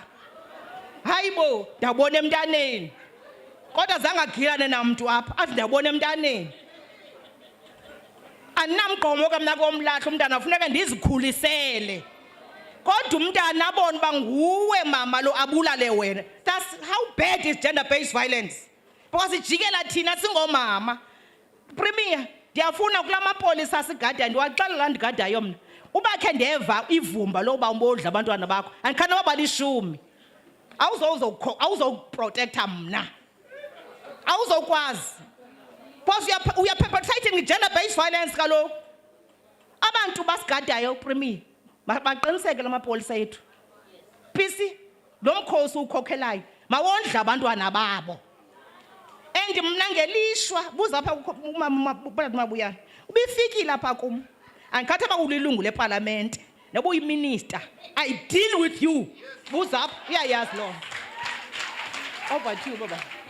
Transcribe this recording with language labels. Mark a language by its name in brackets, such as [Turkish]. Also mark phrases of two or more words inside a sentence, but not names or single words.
[Xhosa] Hayibo ndabona emntaneni. Kodwa zange agilane namntu apha athi ndabona emntaneni. Andinamgqomo ke mna komlahla umntana funeka ndizikhulisele. Kodwa umntana abona uba nguwe mama lo abulale wena. [English] That's how bad is gender based violence. [Xhosa] Because ijikela thina singomama. Premier ndiyafuna kula mapolisa sigada ndiwaxelela ndigadayo mna. Uba khe ndeva ivumba loba umbodla abantwana bakho andikhana baba lishumi. Awuzoprotecta mna. Awuzokwazi. [English] Because we are perpetrating gender based violence kaloku. [Xhosa] Abantu basigadayo Premier baqiniseke lamapolisa ethu. Pisi lo mkhosi ukhokhelayo mawondla abantwana babo. And mna ngelishwa buza apha umama Mabuyana. Ubifikile apha kum. Andikhathi aba ulilungu leparlamente. Noba uyiminister. [English] I deal with you. [Xhosa] Buza apha uyayazi lo. [English] Over to you baba.